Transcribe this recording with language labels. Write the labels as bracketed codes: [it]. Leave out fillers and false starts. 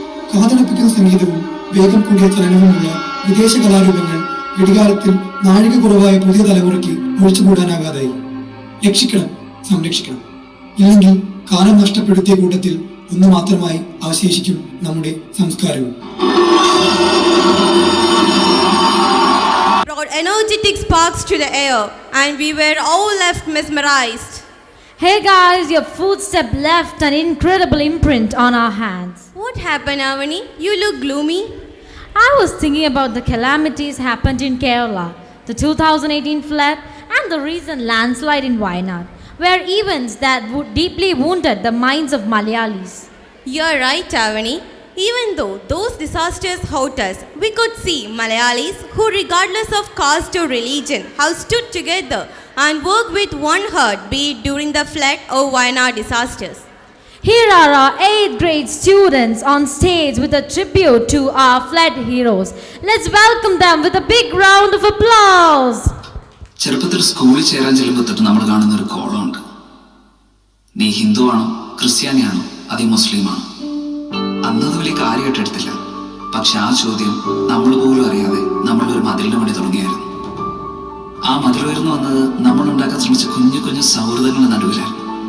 [ml] കാതടപ്പിക്കുന്ന സംഗീതവും വേഗം കൂടിയ ചലനവുമുള്ള വിദേശ കലാരൂപങ്ങൾ ഘടികാരത്തിൽ നാഴിക കുറവായ പുതിയ തലമുറയ്ക്ക് ഒഴിച്ചുകൂടാനാകാതായി. രക്ഷിക്കണം, സംരക്ഷിക്കണം. ഇല്ലെങ്കിൽ കാലം നഷ്ടപ്പെടുത്തിയ കൂട്ടത്തിൽ ഒന്ന് മാത്രമായി അവശേഷിക്കും നമ്മുടെ സംസ്കാരവും. [en] Brought energetic sparks to the air, and we were all left mesmerized. Hey guys, your footstep left an incredible imprint on our hands. What happened, Avani? You look gloomy. I was thinking about the calamities happened in Kerala, the 2018 flood and the recent landslide in Wayanad, were events that deeply wounded the minds of Malayalis. You're right, Avani. Even though those disasters hurt us, we could see Malayalis who, regardless of caste or religion, have stood together and worked with one heart, be it during the flood or Wayanad disasters. Here are our 8th grade students on stage with a tribute to our fled heroes. Let's welcome them with a big round of applause. [ml] ചെറുപ്പത്തിൽ സ്കൂളിൽ ചേരാൻ ചെല്ലുമ്പോൾ തൊട്ട് നമ്മൾ കാണുന്ന ഒരു കോളമുണ്ട്. നീ ഹിന്ദു ആണോ, ക്രിസ്ത്യാനിയാണോ, അതേ മുസ്ലിമാണോ? അന്നത് വലിയ കാര്യമായിട്ട് എടുത്തില്ല. പക്ഷെ ആ ചോദ്യം നമ്മൾ പോലും അറിയാതെ നമ്മളൊരു മതിലിന് വേണ്ടി തുടങ്ങിയായിരുന്നു. ആ മതിൽ ഉയർന്നു വന്നത് നമ്മൾ ഉണ്ടാക്കാൻ ശ്രമിച്ച കുഞ്ഞു കുഞ്ഞു സൗഹൃദങ്ങളുടെ നടുവിലായിരുന്നു.